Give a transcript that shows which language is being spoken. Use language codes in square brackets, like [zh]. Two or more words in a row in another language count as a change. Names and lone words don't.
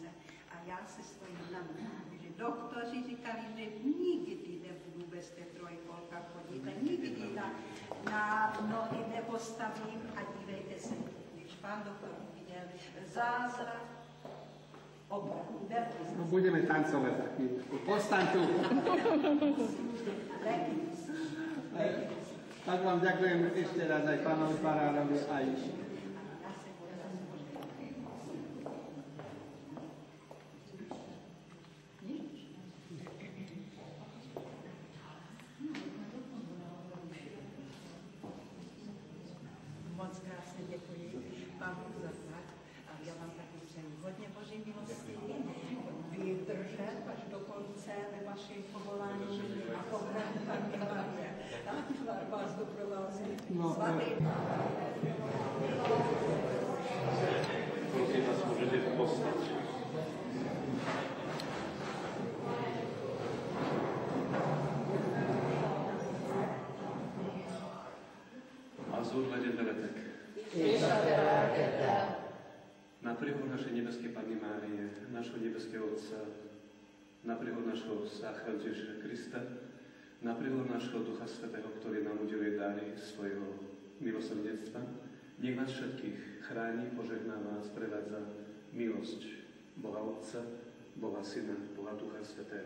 [cs] A já se stojím na nohách, že doktoři říkali, že nikdy nebudu bez té trojkolka chodit, nikdy na nohy nepostavím a dívejte se, když pán doktor viděl zázrak, opravdu, no, [sk] budeme tancovať za chvíľu. Postaň tu. Tak vám ďakujem ešte raz aj pánovi farárovi, aj [cs] moc krásně děkuji vám za tak a já vám taky přeji hodně boží milosti, vydržet až do konce ve vašem povolání a povolání Panny Marie. Tak vás doprovází svatý. Prosím vás, [sk] môžete postať. [hu] Azur legendeletek. [sk] Na príhod našej nebeskej Panny Márie, našho nebeského Otca, na príhod našho Sácha Ježiša Krista, na príhod našho Ducha Svätého, ktorý nám udeluje dary svojho milosrdenstva, nech vás všetkých chráni, požehnáva a sprevádza milosť Boha Otca, Boha Syna, Boha Ducha Svätého.